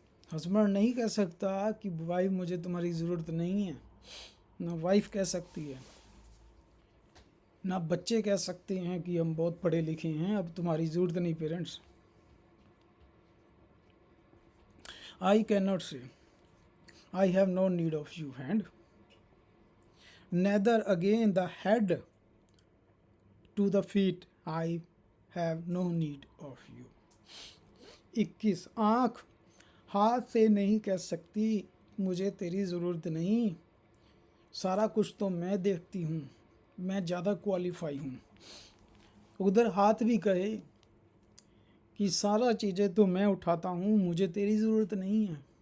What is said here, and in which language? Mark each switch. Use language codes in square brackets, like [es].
[hi] Husband नहीं कह सकता कि वाइफ मुझे तुम्हारी ज़रूरत नहीं है। ना वाइफ कह सकती है, ना बच्चे कह सकते हैं कि हम बहुत पढ़े लिखे हैं, अब तुम्हारी ज़रूरत नहीं parents. [en] I cannot say, I have no need of you hand, neither again the head to the feet, I have no need of you. [hi] 21, आँख हाथ से नहीं कह सकती मुझे तेरी ज़रूरत नहीं, सारा कुछ तो मैं देखती हूँ, मैं ज़्यादा क्वालिफाई हूँ। उधर हाथ भी कहे कि सारा चीज़ें तो मैं उठाता हूँ, मुझे तेरी ज़रूरत नहीं है।